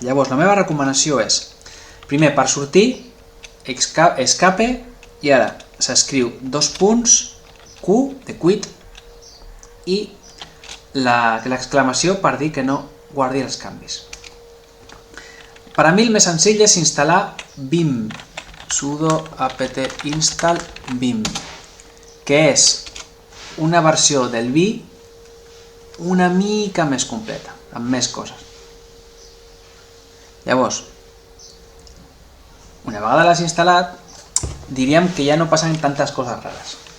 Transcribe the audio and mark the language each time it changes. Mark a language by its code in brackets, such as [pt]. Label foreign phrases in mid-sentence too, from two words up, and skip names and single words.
[ca] Llavors, la meva recomanació és, primer, per sortir, escape, i ara s'escriu dos punts, Q de quit i l'exclamació per dir que no guardi els canvis. Per a mi el més senzill és instal·lar vim, [en] sudo apt install vim, [ca] que és una versió del vi una mica més completa, amb més coses. Llavors, una vegada l'has instal·lat, diríem que ja no passen tantes coses rares.